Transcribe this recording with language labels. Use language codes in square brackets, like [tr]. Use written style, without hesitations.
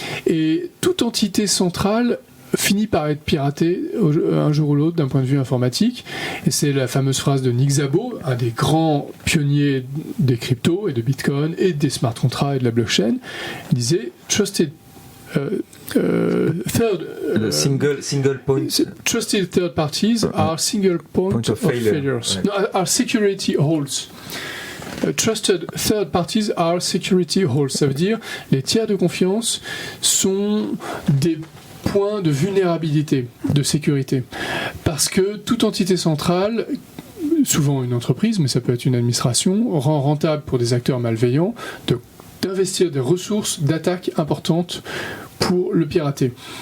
[fr] Et toute entité centrale finit par être piraté un jour ou l'autre d'un point de vue informatique. Et c'est la fameuse phrase de Nick Szabo, un des grands pionniers des cryptos et de Bitcoin et des smart contracts et de la blockchain. Il disait « [en] Trusted [fr] Le single point. [en] Trusted third parties are single point of failures. No, are security holes. Trusted third parties are security holes. [fr] Ça veut dire les tiers de confiance sont des points de vulnérabilité, de sécurité. Parce que toute entité centrale, souvent une entreprise, mais ça peut être une administration, rend rentable pour des acteurs malveillants d'investir des ressources d'attaque importantes pour le pirater.